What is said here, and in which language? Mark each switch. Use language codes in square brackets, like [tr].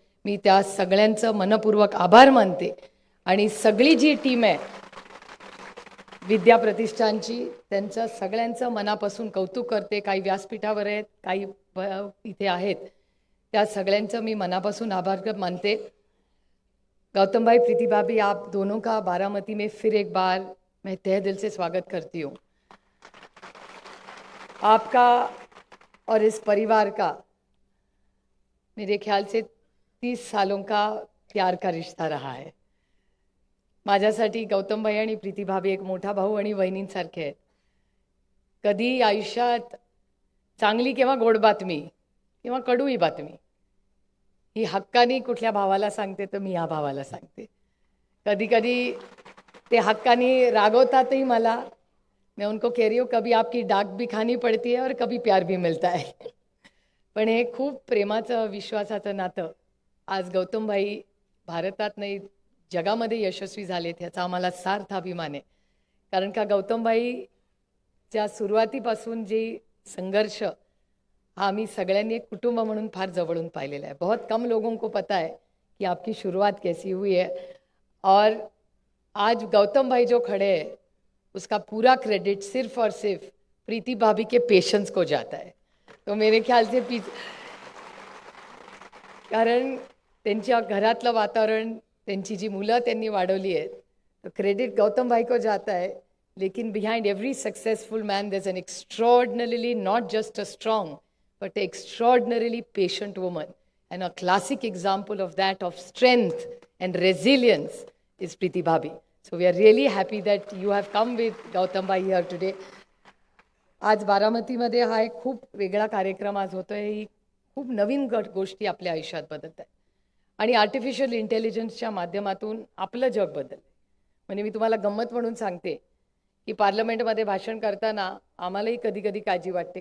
[mr] मी त्या सगळ्यांचं मनपूर्वक आभार मानते आणि सगळी जी टीम आहे विद्या प्रतिष्ठानची, त्यांचं सगळ्यांचं मनापासून कौतुक करते. काही व्यासपीठावर आहेत, काही इथे आहेत, त्या सगळ्यांचं मी मनापासून आभार मानते. [hi] गौतम भाई, प्रीति भाभी, आप दोनों का बारामती में फिर एक बार मैं तहे दिल से स्वागत करती हूँ. आपका और इस परिवार का मेरे ख्याल से 30 सालों का प्यार का रिश्ता रहा है. [mr] माझ्यासाठी गौतम भाई आणि प्रीति भाभी एक मोठा भाऊ आणि बहिणींसारखे आहेत. कधी आयुष्यात चांगली किंवा गोड बातमी किंवा कडूही बातमी ही हक्कानी कुठल्या भावाला सांगते तर मी या भावाला सांगते. कधी कधी ते हक्कानी रागवतातही मला. [hi] मैं उनको कह रही हूँ कभी आपकी डाक भी खानी पड़ती है और कभी प्यार भी मिलता है. [mr] पण हे खूप प्रेमाचं विश्वासाचं नातं आज गौतम भाई भारतात नाही जगामध्ये यशस्वी झालेत ह्याचा आम्हाला सार्थ अभिमान आहे. कारण का गौतम भाईच्या सुरुवातीपासून जी संघर्ष हा आम्ही सगळ्यांनी एक कुटुंब म्हणून फार जवळून पाहिलेला है. [hi] बहुत कम लोगों को पता है कि आपकी शुरुआत कैसी हुई है और आज गौतम भाई जो खड़े हैं उसका पूरा क्रेडिट सिर्फ और सिर्फ प्रीति भाभी के पेशेंस को जाता है. तो मेरे ख्याल से [mr] कारण त्यांच्या घरातलं वातावरण, त्यांची जी मुलं त्यांनी वाढवली आहेत, [hi] तो क्रेडिट गौतम भाई को जाता है. [en] लेकिन behind every successful man there is an extraordinarily not just a strong but an extraordinarily patient woman, and a classic example of that, of strength and resilience, is Preeti Bhabhi. So we are really happy that you have come with Gautam Bhai here today. [mr] आज बारामतीमध्ये हा एक खूप वेगळा कार्यक्रम आज होतोय. ही खूप नवीन गोष्टी आपल्या आयुष्यात बदलत आहेत आणि आर्टिफिशियल इंटेलिजन्सच्या माध्यमातून आपलं जग बदललं. म्हणजे मी तुम्हाला गंमत म्हणून सांगते की पार्लमेंटमध्ये भाषण करताना आम्हालाही कधी कधी काळजी वाटते.